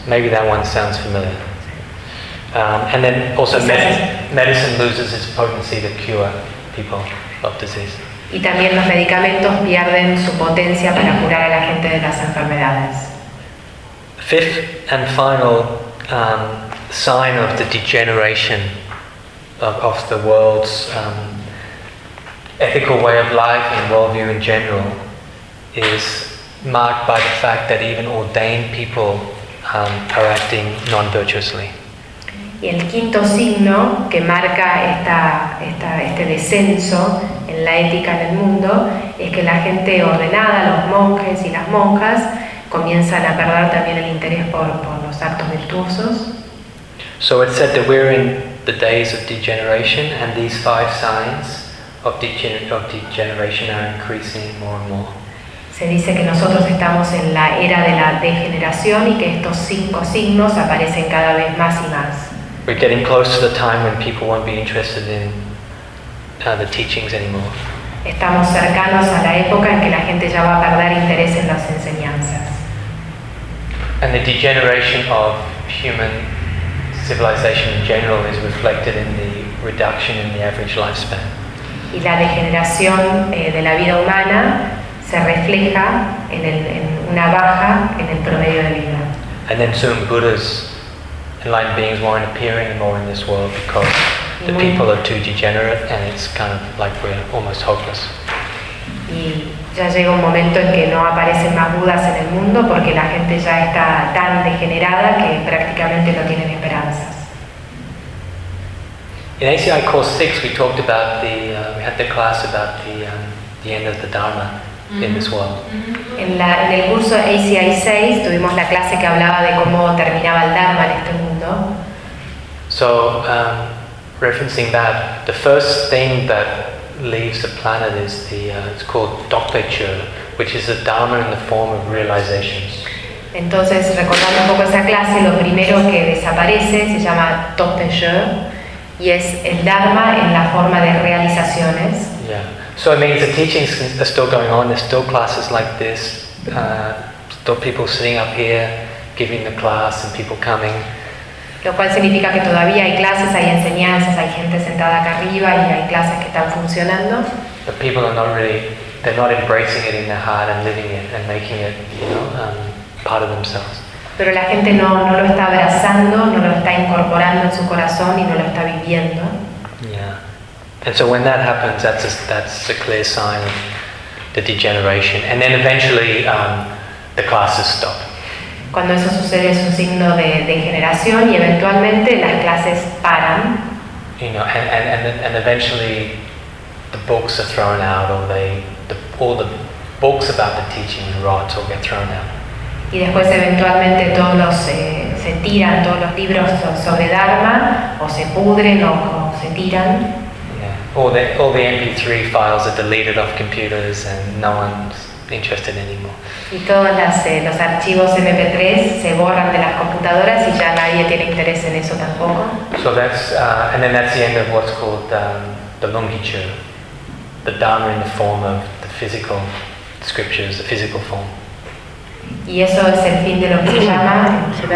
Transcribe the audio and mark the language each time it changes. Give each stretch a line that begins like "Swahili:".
English: Maybe that one sounds familiar. And then also medicine loses its potency to cure people of disease.
Spanish: Y también los medicamentos pierden su potencia para curar a la gente de las enfermedades.
English: Fifth and final sign of the degeneration of the world's ethical way of life and worldview in general is marked by the fact that even ordained people are acting non-virtuously.
Spanish: Y el quinto signo que marca este descenso en la ética del mundo es que la gente ordenada, los monjes y las monjas, comienzan a perder también el interés por los actos virtuosos.
English: So it's said that we're in the days of degeneration, and these five signs of degeneration are increasing more and more.
Spanish: Se dice que nosotros estamos en la era de la degeneración y que estos cinco signos aparecen cada vez más y más.
English: We're getting close to the time when people won't be interested in the teachings anymore.
Spanish: Estamos cercanos a la época en que la gente ya va a perder interés en las enseñanzas.
English: And the degeneration of human civilization in general is reflected in the reduction in the average lifespan.
Spanish: y la degeneración de la vida humana se refleja en una baja en el promedio de vida.
English: And then soon Buddhas, enlightened beings weren't appearing anymore in this world because the people are too degenerate and it's kind of like we're almost hopeless.
Spanish: Y ya llega un momento en que no aparecen más Budas en el mundo porque la gente ya está tan degenerada que prácticamente no tienen esperanzas.
English: In ACI course 6 we talked about the we had the class about the end of the Dharma in this world.
Spanish: En el curso ACI 6 tuvimos la clase que hablaba de cómo terminaba el Dharma en este mundo.
English: So referencing that, the first thing that leaves the planet is the it's called doppature, which is a dharma in the form of realizations.
Spanish: Entonces, recordando un poco esa clase, lo primero que desaparece se llama doppature, y es el dharma en la forma de realizaciones.
English: Yeah. So it means the teachings are still going on. There's still classes like this. Still people sitting up here, giving the class, and people coming.
Spanish: Lo cual significa que todavía hay clases, hay enseñanzas, hay gente sentada acá arriba y hay clases que están funcionando.
English: But people are not really, they're not embracing it in their heart and living it and making it, you know, part of themselves.
Spanish: Pero la gente no lo está abrazando, no lo está incorporando en su corazón y no lo está viviendo.
English: Yeah. And so when that happens, that's a clear sign of the degeneration. And then eventually the classes stop.
Spanish: Cuando eso sucede es un signo de degeneración y eventualmente las clases paran.
English: You know, and eventually the books are thrown out, or all the books about the teaching rot or get thrown out.
Spanish: Y después eventualmente todos se tiran, todos los libros sobre Dharma, o se pudren o se tiran.
English: Yeah. All the MP3 files are deleted off computers and no one's interested anymore.
Spanish: Y todos los archivos MP3 se borran de las computadoras y ya nadie tiene interés en eso tampoco.
English: So that's and then that's the end of what's called the longitude, the Dharma in the form of the physical scriptures, the physical form.
Spanish: Y eso es el fin de lo que se llama